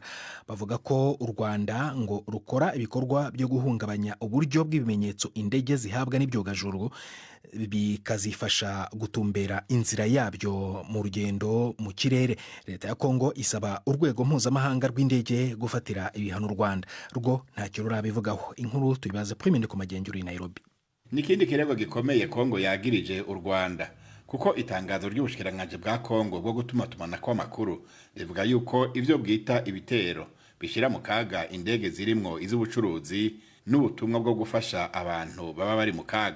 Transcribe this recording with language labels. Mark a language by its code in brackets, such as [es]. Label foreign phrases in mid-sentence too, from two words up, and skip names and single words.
[rw] Bavuga ko u Rwanda ngo rukora ibikorwa byo guhungabanya uburyo bw'ibimenyetso indege zihabwa n'ibyogajuru bikazifasha gutumbera inzira yabyo mu rugendo mu kirere. Leta ya Kongo isaba urwego mpuzamahanga rw'indege gufatira ibihano u Rwanda. Rwo ntacyo rurabivugaho. [rn] Inkuru tuyibaza Prime ku magenzura i Nairobi. Nikindi kirego gikomeye Kongo yagirije u Rwanda kuko itangazo ry'ubushikiranganje bwa Kongo bwo gutumatumana kw'amakuru rivuga yuko ivyo bwita ibitero bishira mu kaga indege zirimwo iz'ubucuruzi n'ubutumwa bwo gufasha abantu baba bari mu kaga.